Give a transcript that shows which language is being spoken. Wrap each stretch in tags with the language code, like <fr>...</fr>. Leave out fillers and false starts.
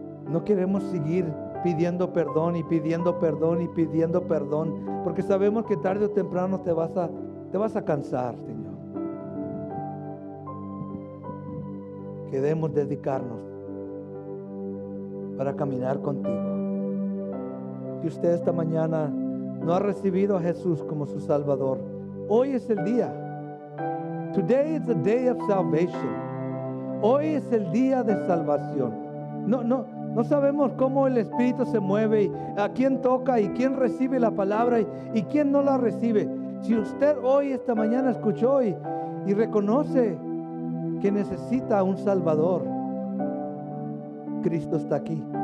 <es>No queremos seguir pidiendo perdón y pidiendo perdón y pidiendo perdón, porque sabemos que tarde o temprano te vas a cansar, Señor. Queremos dedicarnos para caminar contigo. Si usted esta mañana no ha recibido a Jesús como su Salvador, hoy es el día.</es> <en>Today is the day of salvation.</en> <es>Hoy es el día de salvación. No sabemos cómo el Espíritu se mueve, y a quién toca y quién recibe la palabra y quién no la recibe. Si usted hoy, esta mañana, escuchó y reconoce que necesita un Salvador, Cristo está aquí.</es>